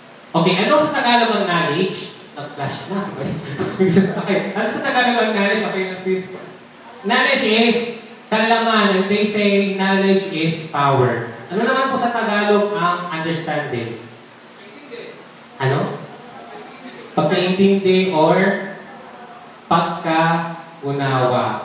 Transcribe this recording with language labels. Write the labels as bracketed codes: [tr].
[tl] Okay, ano sa Tagalog ang knowledge? Nag-flash na. Okay, ano sa Tagalog ang knowledge? [en] Okay, please. Knowledge is kaalaman, and they say knowledge is power. [tl] Ano naman po sa Tagalog ang understanding? Ano? Pagkaintindi or pagkaunawa.